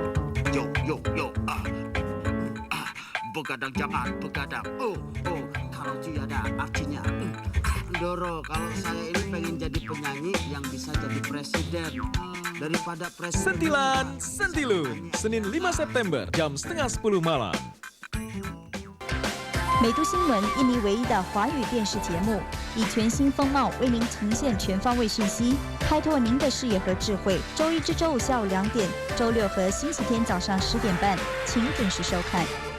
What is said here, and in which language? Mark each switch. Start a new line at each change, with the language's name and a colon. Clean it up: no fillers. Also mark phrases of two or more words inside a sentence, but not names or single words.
Indonesian: Yo, begadang jangan begadang. Kalau tiada artinya. Doro, kalau saya ini pengen jadi penyanyi yang bisa jadi presiden. Daripada presiden. Sentilan, Sentilun, Senin 5 September, jam 9:30 malam.
Chinese: 美都新闻印尼唯一的华语电视节目，以全新风貌为您呈现全方位讯息，开拓您的视野和智慧。周一至周五下午2点，周六和星期天早上10点半，请准时收看。